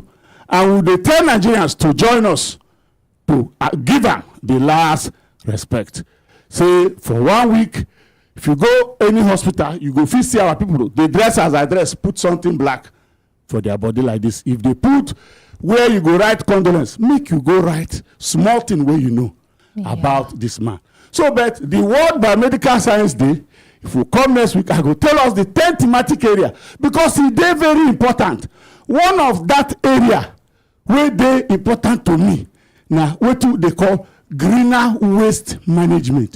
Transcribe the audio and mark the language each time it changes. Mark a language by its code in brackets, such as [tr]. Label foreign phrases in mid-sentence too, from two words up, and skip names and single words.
[pcm] And we dey tell Nigerians to join us to give am the last respect. Say for 1 week, if you go any hospital, you go fit see our people. They dress as I dress, put something black for their body like this. If they put where you go write condolence, make you go write small thing where you know about this man. So, but the World Biomedical Science Day, if we come next week, I go tell us the 10 thematic area because it dey very important. One of that area where they important to me now, what they call greener waste management.